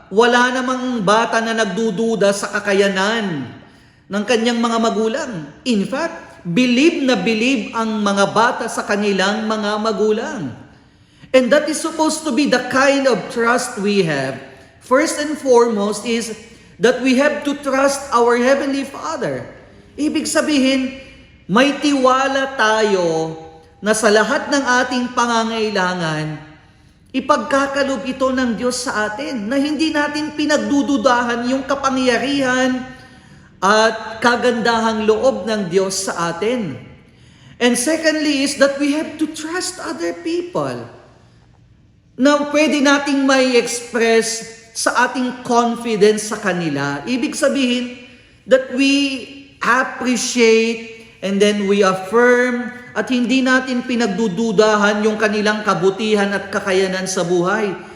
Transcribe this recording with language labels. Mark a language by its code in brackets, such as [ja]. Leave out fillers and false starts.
[tl] Wala namang bata na nagdududa sa kakayanan ng kanyang mga magulang. [en] In fact, [tl] believe na believe ang mga bata sa kanilang mga magulang. [en] And that is supposed to be the kind of trust we have. First and foremost is that we have to trust our Heavenly Father. [tl] Ibig sabihin, may tiwala tayo na sa lahat ng ating pangangailangan, ipagkakalob ito ng Diyos sa atin, na hindi natin pinagdududahan yung kapangyarihan at kagandahang loob ng Diyos sa atin. [en] And secondly is that we have to trust other people. [tl] Na pwede nating may express sa ating confidence sa kanila. Ibig sabihin [en] that we appreciate and then we affirm [tl] at hindi natin pinagdududahan yung kanilang kabutihan at kakayanan sa buhay.